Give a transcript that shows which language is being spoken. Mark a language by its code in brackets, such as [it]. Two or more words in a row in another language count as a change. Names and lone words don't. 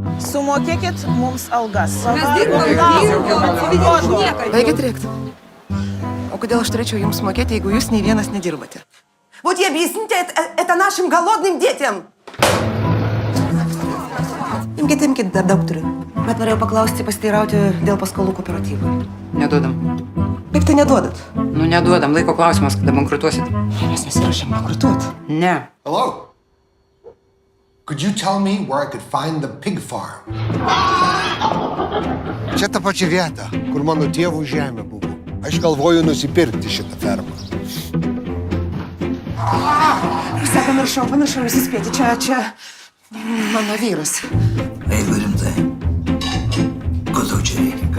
[lt] Sumokėkit mums algas. Mes dirbam, Baigit rėkt. O kodėl aš turėčiau jums mokėti, jeigu jūs nei vienas nedirbate? [ru] Вот и объясните это нашим голодным детям. [lt] Imkit, dar daug turiu. Bet norėjau paklausti, pasiteirauti dėl paskolų kooperatyvui. Neduodam. Kaip tai neduodat? Nu, neduodam. Laiko klausimas, kada bankrutuosit. Mes nesiruošiam bankrutuot. Ne. [en] Hello? Could you tell me where I could find the pig farm? [lt] Čia ta pačia vieta, kur mano tėvų žemė buvo. Aš galvoju nusipirkti šitą fermą. Visą pamiršau įsispėti. Čia mano vyras. Jeigu rimtai, ko tau čia reikia, ką?